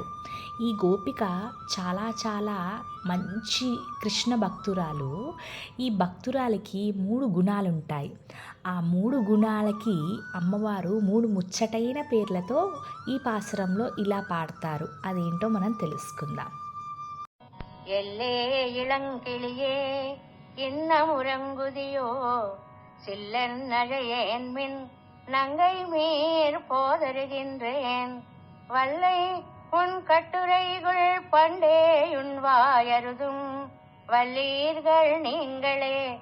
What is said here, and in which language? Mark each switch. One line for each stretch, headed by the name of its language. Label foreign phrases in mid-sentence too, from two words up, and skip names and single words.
Telugu: ఈ గోపిక చాలా మంచి కృష్ణ భక్తురాలు. ఈ భక్తురాలికి 3 గుణాలు ఉంటాయి. ఆ 3 గుణాలకి అమ్మవారు 3 ముచ్చటైన పేర్లతో ఈ పాసురంలో ఇలా పాడతారు. అదేంటో మనం తెలుసుకుందాం.
Tamil: எல்லே இளங்கிளியே இன்னமுறங்குதியோ சில்லன் நழையேன் மின் நங்கை மீர் போதருகின்றேன் வல்லை உன் கட்டுரைகள் பண்டேயுன் வாயருதும் வல்லீர்கள் நீங்களே